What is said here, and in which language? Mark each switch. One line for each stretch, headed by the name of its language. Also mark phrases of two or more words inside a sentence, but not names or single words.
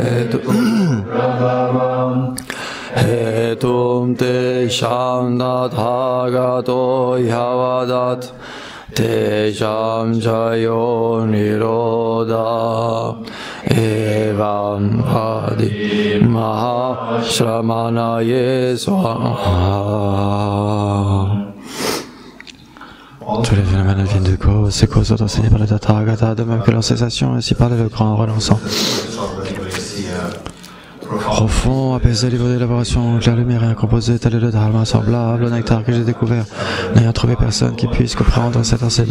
Sanskrit: हेतुं तेषां तथागतो ह्यवदत् तेषां च यो निरोध एवं वादी महाश्रमणः स्वाहा.
French: Tous les phénomènes viennent de cause, ces causes sont enseignées par le Tathagata, de même que leur cessation, ainsi par le grand relançant. Profond, apaisé, libre d'élaboration, clair lumière et incomposé, tel est le Dharma semblable au nectar que j'ai découvert, n'ayant trouvé personne qui puisse comprendre cet enseignement.